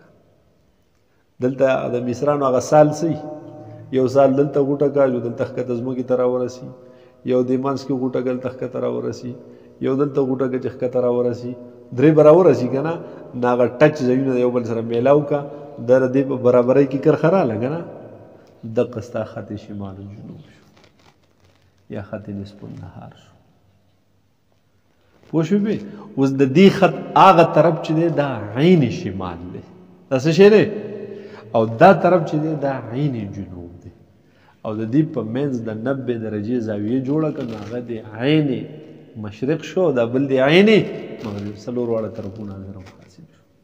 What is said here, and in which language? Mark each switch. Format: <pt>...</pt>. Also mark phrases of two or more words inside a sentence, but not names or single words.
<ps>دلته د مصرانو هغه سال څه یو سال دلته غوټه کاږو دلته ښکته ځمکې ته راورسي یو دې منځ کې غوټه که دلته ښکته راورسي یو دلته غوټه که چې ښکته راورسي درې به راورسي که نه نو هغه ټچ ځایونه د یو بل سره میلاو که د دې په برابرۍ کې کرښه راغله که نه دقه ستا خط شمال و جنوب شو یا خط نصف النهار شو. پوه شوې اوس د دې خط هغه طرف چې دی دا عین شمال دی دا څه شی دی او دا طرف چې دی دا عین جنوب دی او د دې په منځ د 90 درجې زاویې جوړه کړه نو هغه د عین مشرق شو دا بل د عین مغرب څلور واړه طرفونه هغه حاصل شو.</ps>